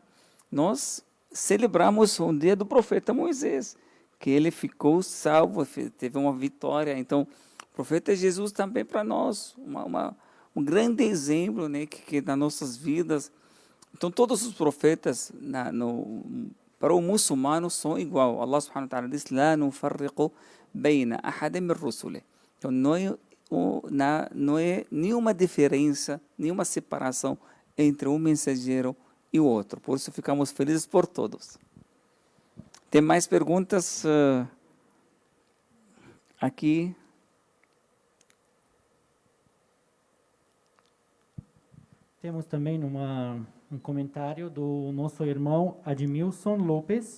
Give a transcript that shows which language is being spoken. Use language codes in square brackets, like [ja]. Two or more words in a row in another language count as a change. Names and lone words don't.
[pt] Nós celebramos o dia do profeta Moisés, que ele ficou salvo, teve uma vitória. Então, o profeta Jesus também para nós, um grande exemplo, né, que nas nossas vidas. Então, todos os profetas para o muçulmano são igual. [ar] الله سبحانه وتعالى diz: "لا نفرق بين أحد من رسله". [pt] Então, não é nenhuma diferença, nenhuma separação entre um mensageiro e o outro. Por isso, ficamos felizes por todos. Tem mais perguntas aqui? Temos também um comentário do nosso irmão Admilson Lopes,